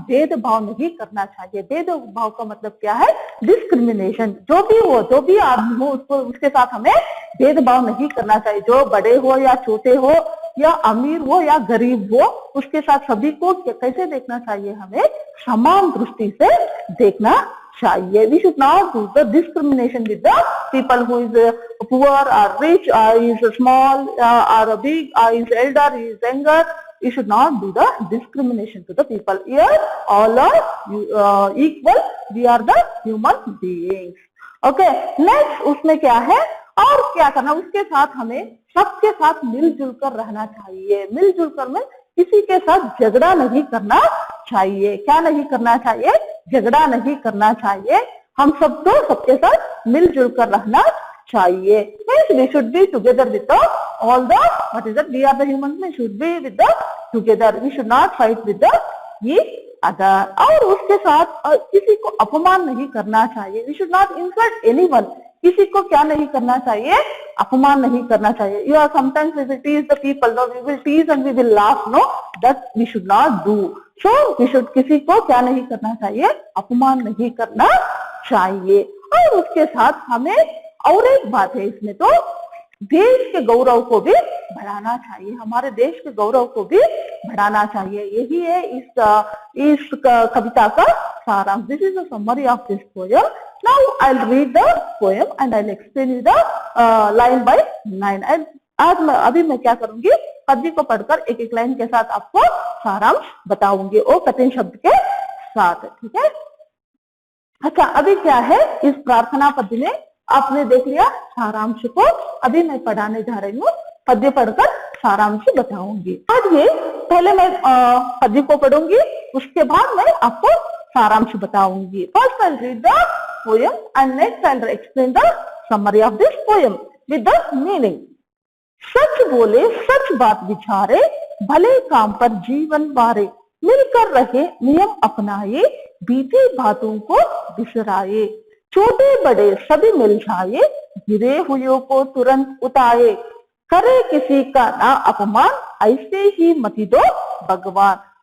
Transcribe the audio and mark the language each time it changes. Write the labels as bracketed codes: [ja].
[hi] भेदभाव नहीं करना चाहिए। भेदभाव का मतलब क्या है? डिस्क्रिमिनेशन। जो भी आदमी हो उसको उसके साथ हमें भेदभाव नहीं करना चाहिए। जो बड़े हो या छोटे हो या अमीर हो या गरीब हो, उसके साथ सभी को कैसे देखना चाहिए? हमें समान दृष्टि से देखना चाहिए। [en] We should not do the discrimination with the people who is poor or rich or is small or big or is elder, is younger. You should not do the discrimination to the people. Here all are equal. We are the human beings. Okay, next [hi] उसमें क्या है और क्या करना? उसके साथ हमें सबके साथ मिलजुल कर रहना चाहिए। मिलजुल कर में किसी के साथ झगड़ा नहीं करना चाहिए। क्या नहीं करना चाहिए? झगड़ा नहीं करना चाहिए। हम सब तो सबके साथ मिलजुल कर रहना चाहिए। [en] We should be together with all the what is that? We are the humans. We should be with the together. We should not fight with the each other. [hi] और उसके साथ किसी को अपमान नहीं करना चाहिए। [en] We should not insult anyone. [hi] किसी को क्या नहीं करना चाहिए? अपमान नहीं करना चाहिए। [en] You are sometimes we will tease the people, no, we will tease and we will laugh, no, that we should not do. So we should [hi] किसी को क्या नहीं करना चाहिए? अपमान नहीं करना चाहिए। और उसके साथ हमें और एक बात है इसमें, तो देश के गौरव को भी बढ़ाना चाहिए। हमारे देश के गौरव को भी बढ़ाना चाहिए। यही है इस कविता का सारांश। [en] This is the summary of this poem. Now I'll read the poem and I'll explain you the line by line. [hi] And अभी मैं क्या करूंगी? पद्य को पढ़कर एक एक लाइन के साथ आपको सारांश बताऊंगी, वो कठिन शब्द के साथ। ठीक है? अच्छा, अभी क्या है इस प्रार्थना पद्य में आपने देख लिया सारांश को। अभी मैं पढ़ाने जा रही हूँ, पद्य पढ़कर सारांश बताऊंगी। आज ये पहले मैं पद्य को पढ़ूंगी, उसके बाद मैं आपको सारांश बताऊंगी। [en] First I read the poem and next I'll explain the summary of this poem with the meaning. [hi] सच बोले सच बात विचारे, भले काम पर जीवन वारे, मिलकर रहे नियम अपनाए, बीते बातों को बिसराए, छोटे बड़े सभी मिल जाए, गिरे हुए को तुरंत उठाए, करे किसी का ना अपमान, ऐसे ही मति दो भगवान।